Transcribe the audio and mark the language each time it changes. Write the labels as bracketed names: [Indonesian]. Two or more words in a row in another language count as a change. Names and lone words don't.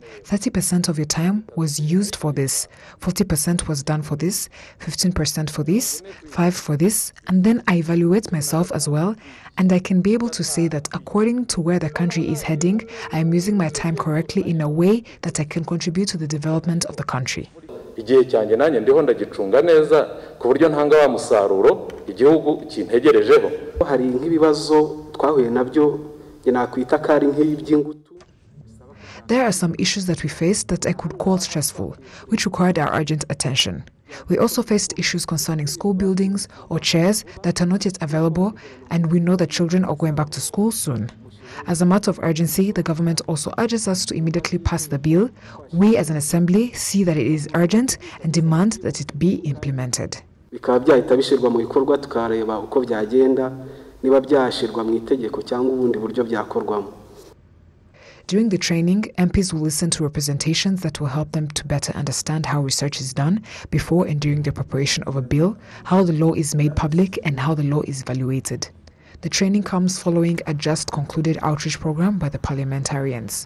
[English] 30% of your time was used for this, 40% was done for this, 15% for this, 5% for this, and then I evaluate myself as well, and I can be able to say that according to where the country is heading, I am using my time correctly in a way that I can contribute to the development of the country. [Kinyarwanda] Igihe cyanjye nanjye ndiho ndagicunga neza ku buryo ntanga wa musaruro igihugu kintegerejeho. Hari nk'ibibazo twahuye nabyo nakwita kari nk'iby'ingutu. [English] There are some issues that we faced that I could call stressful, which required our urgent attention. We also faced issues concerning school buildings or chairs that are not yet available, and we know that children are going back to school soon. As a matter of urgency, the government also urges us to immediately pass the bill. We as an assembly see that it is urgent and demand that it be implemented. [Kinyarwanda] Bikaba byahita bishyirwa mu bikorwa tukareba uko byagenda niba byashyirwa mu itegeko cyangwa ubundi buryo byakorwamo. [English] During the training, MPs will listen to representations that will help them to better understand how research is done before and during the preparation of a bill, how the law is made public, and how the law is evaluated. The training comes following a just concluded outreach program by the parliamentarians.